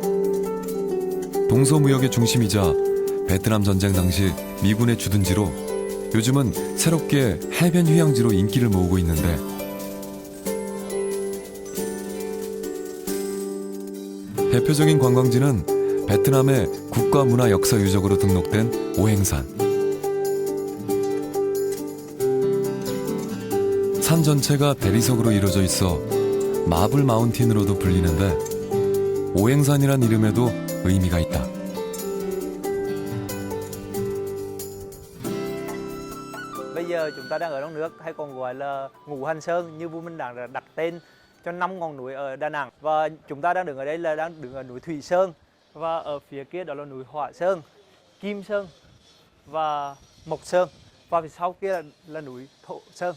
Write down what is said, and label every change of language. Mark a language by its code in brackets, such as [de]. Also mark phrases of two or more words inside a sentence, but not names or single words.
[ko] 동서무역의 중심이자 베트남 전쟁 당시 미군의 주둔지로 요즘은 새롭게 해변 휴양지로 인기를 모으고 있는데 대표적인 관광지는 베트남의 국가문화역사유적으로 등록된 오행산. 산 전체가 대리석으로 이루어져 있어 마블 마운틴으로도 불리는데 오행산이란 이름에도 의미가 있다. [vi] Bây giờ chúng ta đang ở trong nước hay còn gọi là Ngũ Hành Sơn như vua Minh Đẳng đặt tên cho 5 ngọn núi ở Đà Nẵng. Và chúng ta đang đứng ở đây là đang đứng ở núi Thủy Sơn và ở phía kia đó là núi Hỏa Sơn, Kim Sơn và Mộc Sơn và phía sau kia là núi Thổ Sơn.